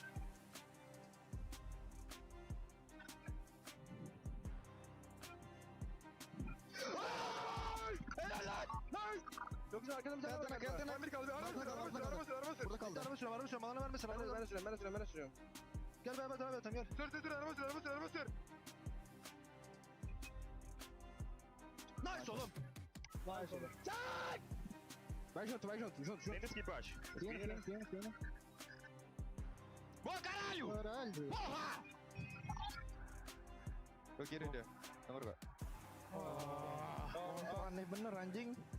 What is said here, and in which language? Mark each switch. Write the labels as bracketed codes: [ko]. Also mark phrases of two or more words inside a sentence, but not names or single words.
[tr] Çok güzel arkadan bir tane var. Bir kaldı. Araba sürüyorum. Bana vermesin. Ben sürüyorum. Gel beraber devam edelim gel. Sür araba sür. Nice oğlum. Çak! [pt] Vai junto. Tenta skip, acho. Tem. Boa, caralho! Porra! [id] Gue kiri dia. Nomor gak? Aneh bener anjing.